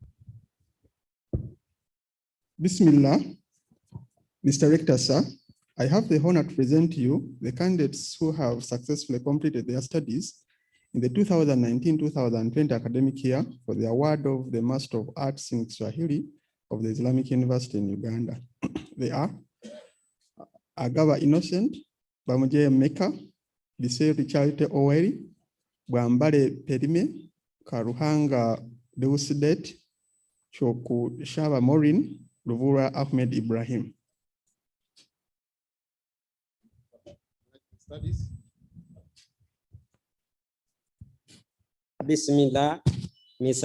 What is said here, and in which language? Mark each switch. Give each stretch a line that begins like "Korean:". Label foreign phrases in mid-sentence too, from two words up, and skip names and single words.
English: Bismillah. Mr. Rector, sir, I have the honor to present to you the candidates who have successfully completed their studies in the 2019-2020 academic year for the award of the Master of Arts in Swahili of the Islamic University in Uganda. They are Agaba Innocent, Bamuje Meka, Biseri Charity Oweri, Bwambale Perime, Karuhanga Deusidet, Choku Shaba Morin, Luvura Ahmed Ibrahim. Bismillah. Mr.